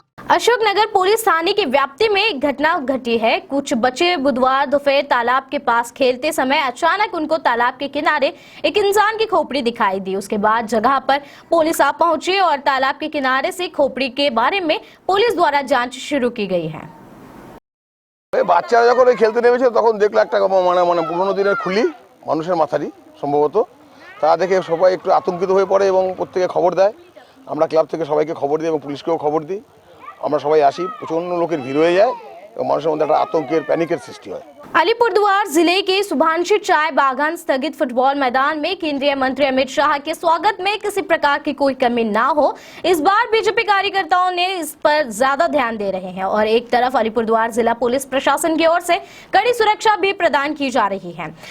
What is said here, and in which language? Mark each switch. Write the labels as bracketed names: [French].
[Hindi] Ashoknagar police थाने की व्याप्ति में एक घटना घटी है। कुछ बच्चे बुधवार दोपहर तालाब के पास खेलते समय अचानक उनको तालाब के किनारे एक इंसान की खोपड़ी दिखाई दी। उसके बाद जगह पर पुलिस आ पहुंची और तालाब के किनारे से खोपड़ी के बारे में पुलिस द्वारा जांच शुरू की गई है। [Bangla] বাচ্চারা যখন খেলতে নেমেছে তখন দেখলো একটা মানে পুরনো দিনের খুলি মানুষের মাথারই সম্ভবত। তা দেখে সবাই একটু আতঙ্কিত হয়ে পড়ে এবং প্রত্যেকে খবর দেয়। আমরা ক্লাব থেকে সবাইকে খবর দিই এবং পুলিশকেও খবর দিই। আমরা সবাই আসি, প্রচণ্ড লোকের ভিড় হয়ে যায় এবং মানুষের মধ্যে একটা আতঙ্কের প্যানিকের সৃষ্টি হয়। [Hindi] अलीपुरद्वार जिले के सुभानशी चाय बागान स्थगित फुटबॉल मैदान में केंद्रीय मंत्री अमित शाह के स्वागत में किसी प्रकार की कोई कमी ना हो, इस बार बीजेपी कार्यकर्ताओं ने इस पर ज्यादा ध्यान दे रहे हैं और एक तरफ अलीपुरद्वार जिला पुलिस प्रशासन की ओर से कड़ी सुरक्षा भी प्रदान की जा रही है।